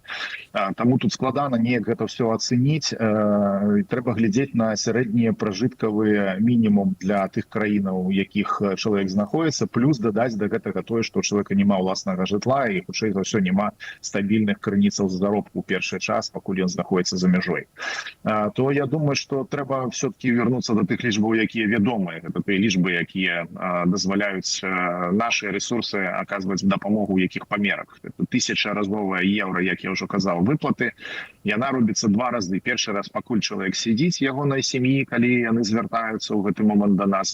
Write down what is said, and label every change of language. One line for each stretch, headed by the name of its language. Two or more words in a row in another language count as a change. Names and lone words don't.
Belarusian: Таму тут складана неяк гэта ўсё ацэніць. Трэба глядзець на сярэднія пражыткавыя мінімум для тых краінаў, у якіх чалавек знаходіцца, плюс дадаць да гэтага тое, што у чалавека няма ўласнага жытла і, хутчэй за ўсё, няма стабільных крыніцаў заробку ў першы час, пакуль ён знаходіцца за мяжой. То я думаю, што трэба все-таки хотів вернуцца да тых лічбаў, якія вядомыя. Гэта тыя лічбы, якія дазваляюць нашы рэсурсы аказваць дапамогу ў якіх памерах. 1000-разовая еўра, як я ўжо казаў, выплаты. Яна робіцца 2 разы. Першы раз, пакуль чалавек сядзіць, ягонай сям'і, калі яны звяртаюцца ў гэты момант да нас.